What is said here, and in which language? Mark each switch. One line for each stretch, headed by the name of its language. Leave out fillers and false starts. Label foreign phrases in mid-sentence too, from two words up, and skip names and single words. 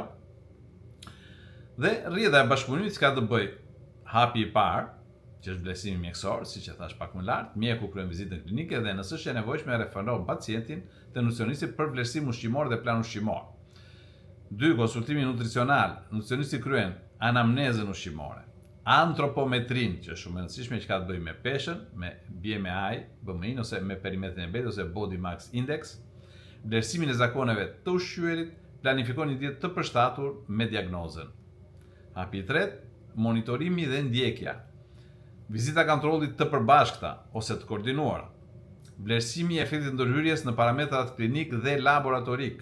Albanian: Dhe rrjedha e bashkëpunimit ka të bëjë hapi i parë, që është vlerësimi mjekësor, siç e thash pak më lart, mjeku kryen vizitën klinike dhe nëse është e nevojshme referon pacientin te nutricionisti për vlerësim ushqimor dhe plan ushqimor. 2. Konsultimi nutricional. Nutricionisti kryen anamnezën ushqimore, antropometrin, që është shumë e rëndësishme, që ka të bëjë me peshën, me BMI, BMI ose me perimetrin e betit ose
English: body mass index,
Albanian: vlerësimin e zakoneve të ushqyerit, planifikon një dietë të përshtatur me diagnozën. Hapi i tretë, monitorimi dhe ndjekja. Vizita kontrollit të përbashkëta ose të koordinuara. Vlerësimi i efektit ndërhyrjes në parametrat klinik dhe laboratorik.